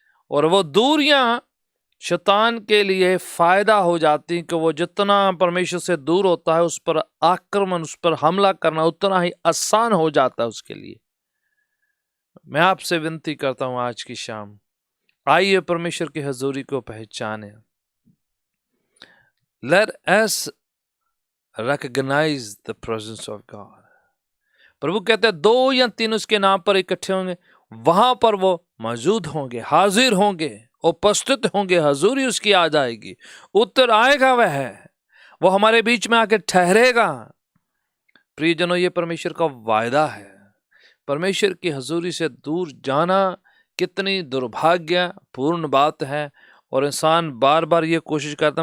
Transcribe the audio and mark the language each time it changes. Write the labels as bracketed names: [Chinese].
[Hindi] और वो दूरियां शैतान के लिए फायदा हो जाती, कि वो जितना परमेश्वर से दूर होता है उस पर आक्रमण, उस पर हमला करना उतना ही आसान हो जाता है उसके लिए। मैं आपसे विनती करता हूं आज की शाम, आइए परमेश्वर की हजूरी को पहचाने। [English] Let us recognize the presence of God. [Hindi] प्रभु कहते हैं 2 या 3 उसके नाम पर इकट्ठे होंगे, वहां पर वो मौजूद होंगे, हाजिर होंगे, उपस्थित होंगे, हजूरी उसकी आ जाएगी, उत्तर आएगा, वो हमारे बीच में आके ठहरेगा। प्रियजनों, ये परमेश्वर का वायदा है। परमेश्वर की हजूरी से दूर जाना कितनी दुर्भाग्यपूर्ण बात है, और इंसान बार बार ये कोशिश करता।